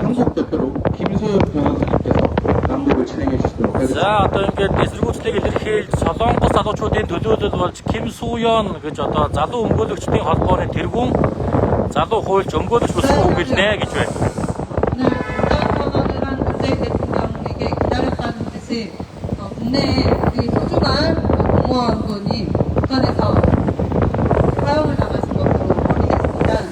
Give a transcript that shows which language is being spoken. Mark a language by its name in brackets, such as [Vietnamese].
[Korean] 한국 대표로 김소연 변호사님께서 낭독을 진행해 주시도록 하겠습니다. [Mongolian] За одоо ингээд эсэргүүцлийг илэрхийлж Солонгос залуучуудын төлөөлөл болж Ким Суён гэж одоо залуу өмгөөлөгчдийн холбооны тэргүүн залуу хуульч өмгөөлөгч болсон үг гэлнэ гэж байна. [Korean] 오늘 국정선언을 한 문재인 대통령에게 기다렸다는 듯이 국내에 그 소중한 공무원분이 북한에서 사형을 당하신 것으로 확인됐습니다.